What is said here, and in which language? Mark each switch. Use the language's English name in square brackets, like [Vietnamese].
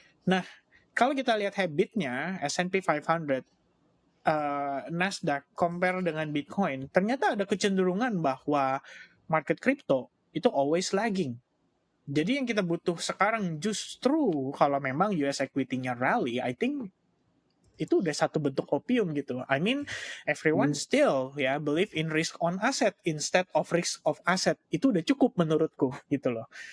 [Indonesian] Nah, kalau kita lihat habitnya, S&P 500, Nasdaq compare dengan Bitcoin, ternyata ada kecenderungan bahwa market crypto itu always lagging. Jadi yang kita butuh sekarang justru kalau memang US equity-nya rally, I think itu udah satu bentuk opium gitu. [English] I mean, everyone still ya believe in risk on asset instead of risk of asset. [Indonesian] Itu udah cukup menurutku gitu loh.